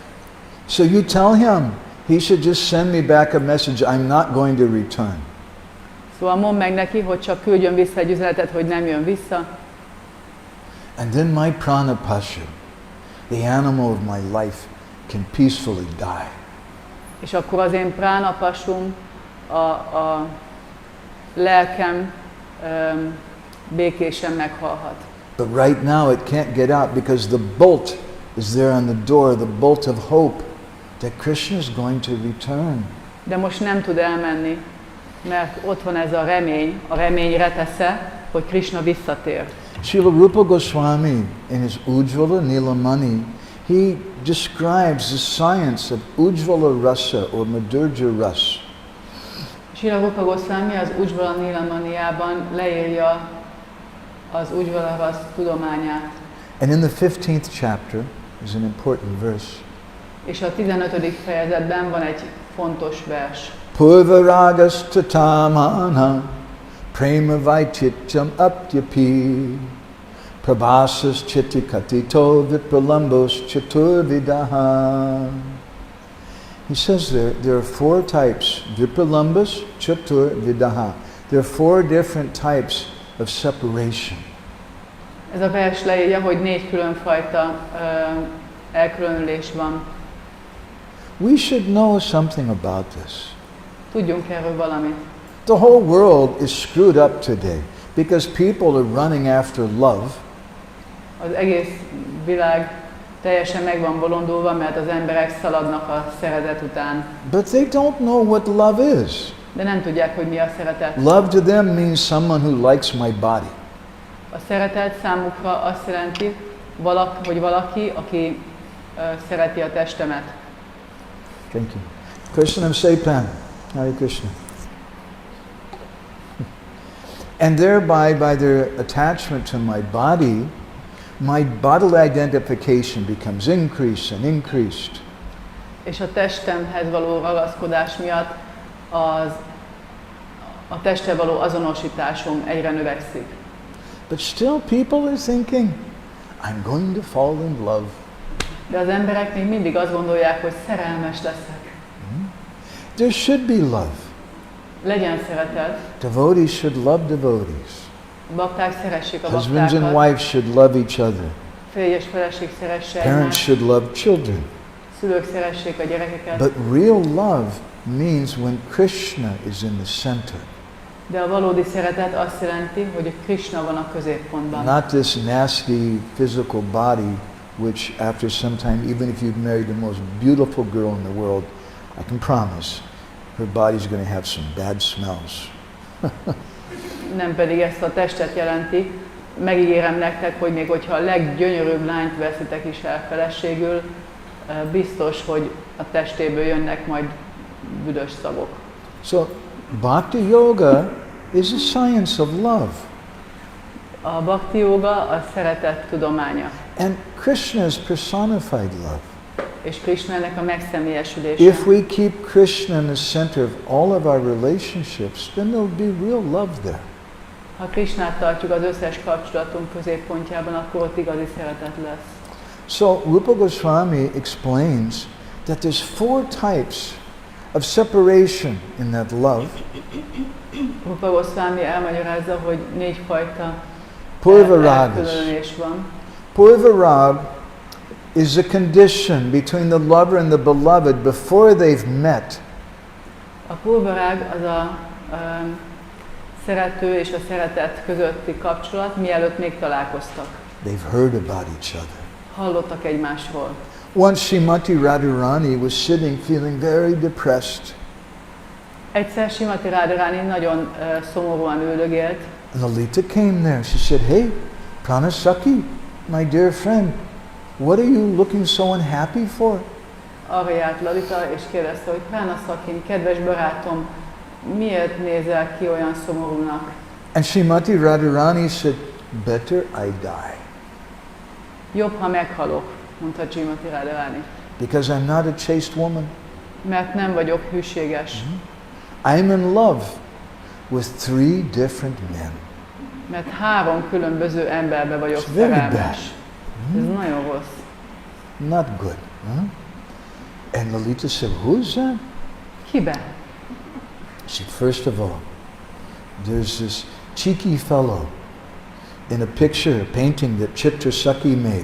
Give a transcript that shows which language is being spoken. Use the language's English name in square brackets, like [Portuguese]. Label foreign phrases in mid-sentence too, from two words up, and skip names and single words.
[English] So you tell him, he should just send me back a message, I'm not going to return. [Hungarian] Szóval mondd meg neki, hogy csak küldjön vissza egy üzenetet, hogy nem jön vissza. [English] And then my pranapashu, the animal of my life, can peacefully die. [Hungarian] És akkor az én pránapasum, a lelkem békésen meghalhat. [English] But right now it can't get out because the bolt is there on the door, the bolt of hope that Krishna is going to return. [Hungarian] De most nem tud elmenni, mert ott van ez a remény retesze, hogy Krishna visszatér. [English] Srila Rupa Goswami, in his Ujjvala Nilamani, he describes the science of [Sanskrit] Ujjvala Rasa [English] or [Sanskrit] Madhurja Ras. [Hungarian] Srila Rupa Goswami az Ujjvala Nilamaniában leírja az [Sanskrit] Ujjvala Ras [Hungarian] tudományát. [English] And in the 15th chapter is an important verse. [Hungarian] És a 15. fejezetben van egy fontos vers. [Sanskrit] Purvaragas tatamana prema vaichityam aptyapi prabhasas chitikatito vipralambos chaturvidaha. [English] He says there are 4 types, [Sanskrit] vipralambos chaturvidaha. [English] There are 4 different types of separation. [Hungarian] Ez a vers leírja, hogy 4 különfajta elkülönülés van. [English] We should know something about this. [Hungarian] Tudjunk erről valamit. [English] The whole world is screwed up today because people are running after love. [Hungarian] Az egész világ teljesen meg van bolondulva, mert az emberek szaladnak a szeretet után. [English] But they don't know what love is. [Hungarian] De nem tudják, hogy mi a szeretet. [English] Love to them means someone who likes my body. [Hungarian] A szeretet számukra azt jelenti, hogy valaki, aki szereti a testemet. [English] Thank you. Krishnam Sepan. [Sanskrit] Hare Krishna. [English] And thereby, by their attachment to my bodily identification becomes increased and increased. [Hungarian] És a testemhez való ragaszkodás miatt a testtel való azonosításom egyre növekszik. [English] But still people are thinking, I'm going to fall in love. [Hungarian] De az emberek még mindig azt gondolják, hogy szerelmes leszek. [English] There should be love. [Hungarian] Legyen szeretet. [English] Devotees should love devotees. [Hungarian] Bakták szeressék a [English] Husbands and [Hungarian] baktákat. [English] wives should love each other. [Hungarian] Férj és feleség szeresse [English] Parents [Hungarian] egymást. [English] should love children. [Hungarian] Szülők szeressék a gyerekeket. [English] But real love means when Krishna is in the center. [Hungarian] De a valódi szeretet azt jelenti, hogy Krishna van a középpontban. [English] Not this nasty physical body, which after some time, even if you've married the most beautiful girl in the world, I can promise, her body's going to have some bad smells. [Hungarian] Nem pedig ezt a testet jelenti. Megígérem nektek, hogy még hogyha a leggyönyörűbb lányt veszitek is el feleségül, biztos, hogy a testéből jönnek majd büdös szavok. [English] So, Bhakti Yoga is a science of love. [Hungarian] A bhakti yoga a szeretet tudománya. [English] And Krishna is personified love. [Hungarian] És Krishna ennek a megszemélyesülése. [English] If we keep Krishna in the center of all of our relationships, then there will be real love there. [Hungarian] Ha Krishnát tartjuk az összes kapcsolatunk középpontjában, akkor ott igazi szeretet lesz. [English] So Rupa Goswami explains that there's 4 types of separation in that love. [Hungarian] Rupa Goswami elmagyarázza, hogy 4 fajta Purvaragas. elkülönülés van. [English] Purvarag is a condition between the lover and the beloved before they've met. [Hungarian] A purvarág az a szerető és a szeretet közötti kapcsolat, mielőtt még találkoztak. [English] They've heard about each other. [Hungarian] Hallottak egymásról. [English] Once Srimati Radharani was sitting feeling very depressed. [Hungarian] Egyszer Srimati Radharani nagyon szomorúan üldögélt, [English] And Lalita came there. She said, "Hey, Pranasaki, my dear friend, what are you looking so unhappy for?" [Hungarian] arra járt Lalita, és kérdezte, hogy Pranasaki, kedves barátom, miért nézel ki olyan szomorúnak? [English] And Srimati Radharani said, "Better I die, [Hungarian] Jobb, ha meghalok, mondta Srimati Radharani, [English] because I'm not a chaste woman. [Hungarian] mert nem vagyok hűséges, [English] I'm in love with 3 different men." [Hungarian] mert 3 különböző emberbe vagyok [English] It's very bad. [Hungarian] szerelmes. Ez nagyon rossz. [English] Not good. Huh? And Lalita said, "Who's that?" [Hungarian] Kibe? [English] She said, "First of all, there's this cheeky fellow in a picture, a painting that Chitra Saki made.